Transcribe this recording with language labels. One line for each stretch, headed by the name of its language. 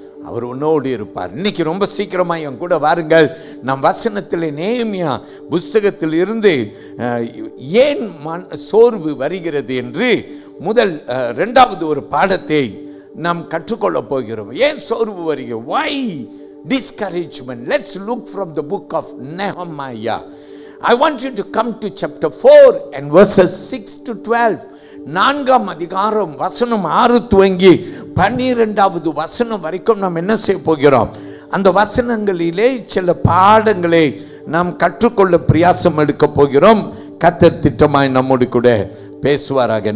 Tamil: அவர் உன்னோடு இருப்பார். இன்னைக்கு ரொம்ப சீக்கிரமா என் கூட வாருங்கள். நம் வசனத்தில் நேமியா புஸ்தகத்தில் இருந்து ஏன் சோர்வு வருகிறது என்று முதல் இரண்டாவது ஒரு பாடத்தை நாம் கற்றுக்கொள்ள போகிறோம். ஏன் சோர்வு வருகிறது?
English: why discouragement? Let's look from the book of Nehemiah. I want you to come to chapter 4 and verses 6 to 12.
Tamil: 4ஆம் அதிகாரம் வசனம் 6 துவங்கி 12வது வசனம் வரைக்கும் நாம் என்ன செய்ய போகிறோம்? அந்த வசனங்களிலே சில பாடங்களை நாம் கற்றுக்கொள்ள பிரயாசம் எடுக்க போகிறோம். கர்த்தர் திட்டமாய் நம்மோடு கூட பேசுவாராக.